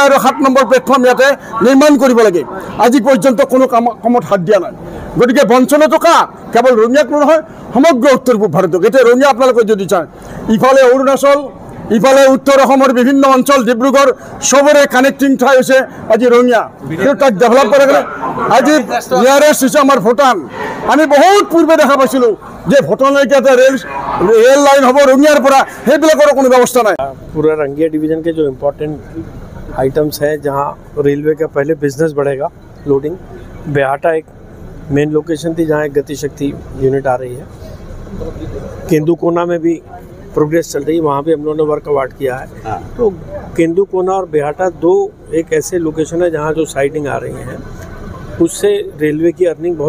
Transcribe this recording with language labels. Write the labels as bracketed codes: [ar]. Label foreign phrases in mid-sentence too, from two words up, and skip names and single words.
[as] আৰু 7 নম্বৰ প্লেটফৰ্ম ইয়াতে নিৰ্মাণ কৰিব লাগে আজি পৰ্যন্ত কোনো কামত হাত দিয়া নাই গতিকে বঞ্চনাটো কা কেৱল ৰঙিয়াক নহয় সমগ্ৰ উত্তৰ পূব ভাৰতক এতিয়া ৰঙিয়া আপোনালোকে যদি চায় ইফালে অৰুণাচল ইফালে উত্তৰ অসমৰ বিভিন্ন অঞ্চল ডিব্ৰুগড় সবৰে কানেক্টিং ঠাই হৈছে আজি ৰঙিয়া তাক ডেভেলপ কৰে আজি নিয়াৰেষ্ট হৈছে আমাৰ ভূটান আমি বহুত পূৰ্বে দেখা পাইছিলোঁ যে ভূটানলৈকে এটা ৰেল লাইন হ'ব ৰঙিয়াৰ পৰা সেইবিলাকৰ কোনো ব্যৱস্থা নাই [hi] पूरा रंगिया डिवीज़न के जो [en] important items [hi] हैं जहां रेलवे का पहले बिजनेस बढ़ेगा लोडिंग बेहाटा एक मेन लोकेशन थी जहां एक गतिशक्ति यूनिट आ रही है केंदुकोना में भी प्रोग्रेस चल रही है वहाँ भी हम लोगों ने [en] work award [hi] किया है तो केंदुकोना और बेहाटा दो एक ऐसे लोकेशन है जहाँ जो साइडिंग आ रही हैं उससे रेलवे की अर्निंग बहुत